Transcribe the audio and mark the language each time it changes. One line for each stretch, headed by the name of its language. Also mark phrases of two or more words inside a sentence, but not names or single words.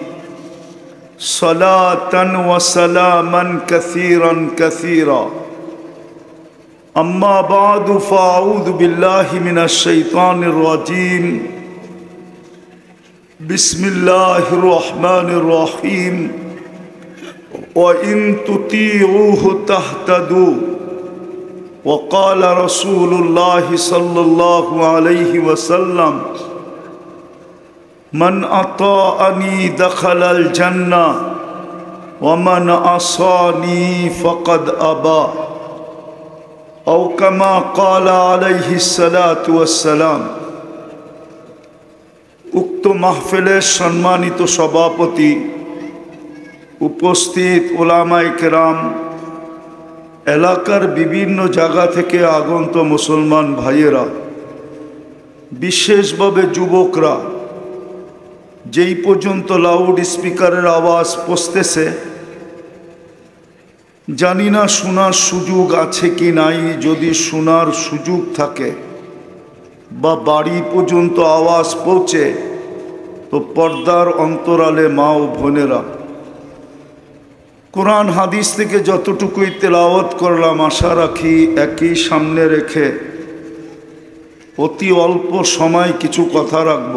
Arabic: صلاةً وسلاماً كثيراً كثيرا أما بعد فأعوذ بالله من الشيطان الرجيم بسم الله الرحمن الرحيم وإن تطيعوه تهتدوا وقال رسول الله صلى الله عليه وسلم من أطاعني دخل الجنة ومن عصاني فقد أبى أو كما قال عليه الصلاة والسلام
Bangla: উক্ত মহফিলের সম্মানিত সভাপতি উপস্থিত উলামায়ে কেরাম এলাকার বিভিন্ন জায়গা থেকে আগত মুসলমান ভাইয়েরা বিশেষভাবে যুবকরা যেই পর্যন্ত লাউড স্পিকারের আওয়াজ পৌঁছতেছে, জানি না শোনার সুযোগ আছে কি নাই। যদি শোনার সুযোগ থাকে বা বাড়ি পর্যন্ত আওয়াজ পৌঁছে, তো পর্দার অন্তরালে মা ও বোনেরা, কোরআন হাদিস থেকে যতটুকুই তেলাওয়াত করলাম, আশা রাখি একই সামনে রেখে অতি অল্প সময় কিছু কথা রাখব।